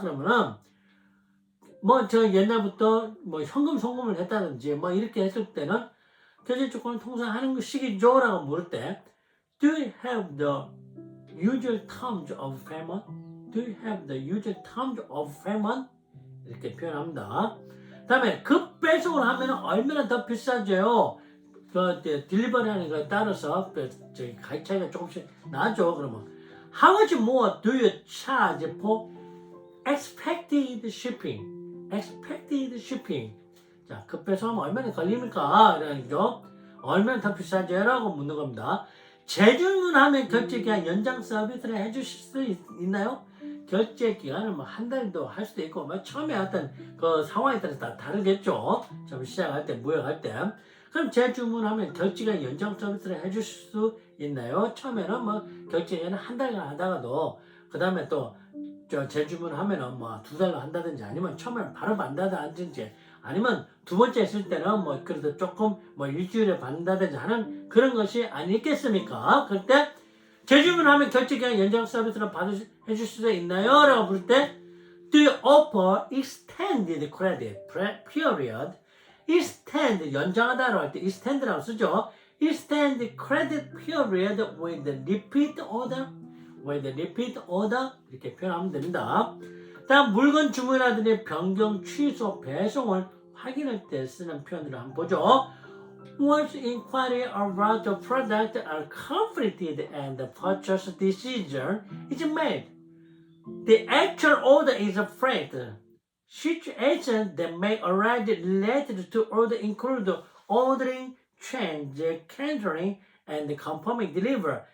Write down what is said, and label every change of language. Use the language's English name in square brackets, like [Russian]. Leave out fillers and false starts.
[Korean] 그러면은 옛날부터 현금 송금을 했다든지 이렇게 했을 때는 결제 조건을 통상 하는 식이죠? 라고 물을 때 [English] Do you have the usual terms of payment? Do you have the usual terms of payment? [Korean] 이렇게 표현합니다. 다음에 급배송을 하면 얼마나 더 비싸져요? 딜리버리 하는 거에 따라서 가격 차이가 조금씩 나죠. 그러면 [English] How much more do you charge for expected shipping? Expected shipping. [Korean] 자, 급배송하면 얼마나 걸립니까? 이러죠. 얼마나 더 비싸져요? 라고 묻는 겁니다. 재주문하면 결제 기한 연장 서비스를 해주실 수 있나요? 결제 기간은 뭐 한 달도 할 수도 있고 뭐 처음에 어떤 그 상황에 따라서 다 다르겠죠. 처음 시작할 때 무역할 때. 그럼 재주문하면 결제기간 연장 서비스를 해줄 수 있나요? 처음에는 뭐 결제기간은 한 달간 하다가도 그 다음에 또 재주문하면은 뭐 두 달로 한다든지 아니면 처음에는 바로 받는다든지 아니면 두 번째 했을 때는 뭐 그래도 조금 뭐 일주일에 받는다든지 하는 그런 것이 아니겠습니까? 그럴 때 재주문하면 결제기간 연장 서비스를 해줄 수 있나요? 라고 부를 때 [English] Do you offer extended credit period? [Korean] extend 연장하다라고 할 때 extend라고 쓰죠. [English] extend credit period with repeat order with repeat order [Korean] 이렇게 표현하면 됩니다. 다음 물건 주문이라든지 변경, 취소, 배송을 확인할 때 쓰는 표현들을 한번 보죠. [English] Once inquiry about the product are completed and the purchase decision is made, the actual order is freight. Situations that may arise related to order include ordering, change, canceling, and confirming delivery.